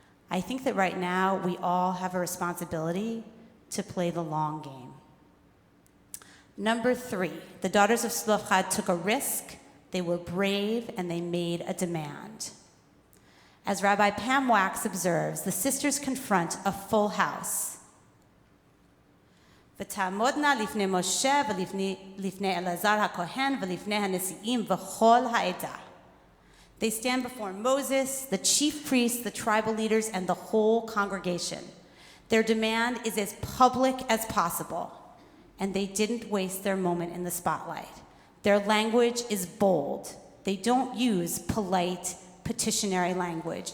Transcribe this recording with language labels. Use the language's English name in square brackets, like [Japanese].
[English] I think that right now we all have a responsibility to play the long game. Number 3, the daughters of Tzlofchad took a risk, they were brave, and they made a demand. As Rabbi Pam Wax observes, the sisters confront a full house. [Hebrew] ותעמודנה לפני משה ולפני אלעזר הכהן ולפני הנשיאים וכל העדה. [English] They stand before Moses, the chief priests, the tribal leaders, and the whole congregation. Their demand is as public as possible, and they didn't waste their moment in the spotlight. Their language is bold. They don't use polite, petitionary language.